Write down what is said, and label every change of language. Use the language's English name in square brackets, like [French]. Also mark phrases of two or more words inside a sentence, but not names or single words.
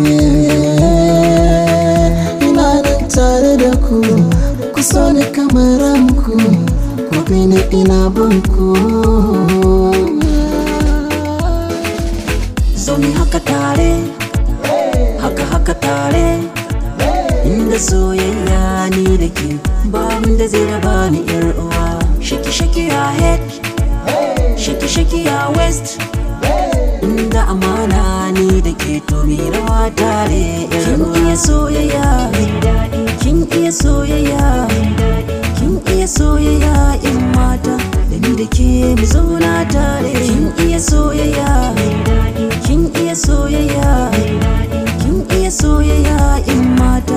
[Hausa] Ina nan tare da ku so ni kamar ranku, gobe ne ina bunku. Zo mi haka tare, haka tare. Inda soyayya ni da ke, babin da zai raba ni yar uwa. [English] Shake your head, shake your waist. [Hausa] Inda amana ni da ke, to mi rawa tare yar uwa. Kin iya soyayya, kin iya soyayya, kin iya soyayya in mata. Da ni da ke mu zauna tare. Kin iya soyayya, kin iya soyayya, kin iya soyayya in mata.